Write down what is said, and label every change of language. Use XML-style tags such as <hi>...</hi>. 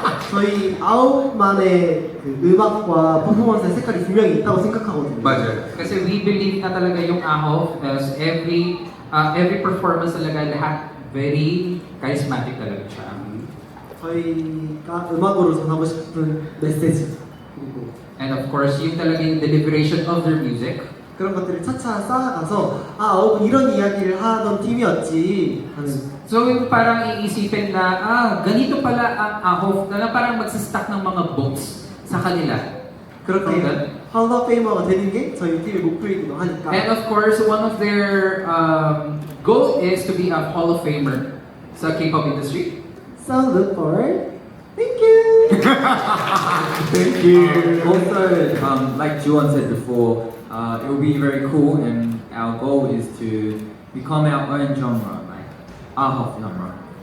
<ko>저희 9만의 그 음악과 퍼포먼스의 색깔이 분명히 있다고 생각하거든요. 맞아요.</ko> <tl>Kasi</tl> <en>we believe</en> <tl>na talaga yung AHOF</tl> <en>as every performance</en> <tl>talaga lahat</tl> <en>very charismatic</en> <tl>talaga siya.</tl> <ko>저희가 음악으로 전하고 싶은 메시지 그리고</ko> <en>And of course,</en> <tl>yung talaga yung</tl> <en>deliberation of their music.</en> <ko>그런 것들을 차차 쌓아가서 이런 이야기를 하던 팀이었지 하는.</ko> <tl>So yung parang iisipin na, ganito pala ang AHOF na parang magsistock ng mga books sa kanila.</tl> <ko>그렇게 Hall of Famer가 되는 게 저희 팀의 목표이기도 하니까.</ko> <en>And of course, one of their goal is to be a Hall of Famer sa K-pop industry. So look forward. Thank you. Thank you. Also, like Juwon said before, it will be very cool, and our goal is to become our own genre, like AHOF genre.</en>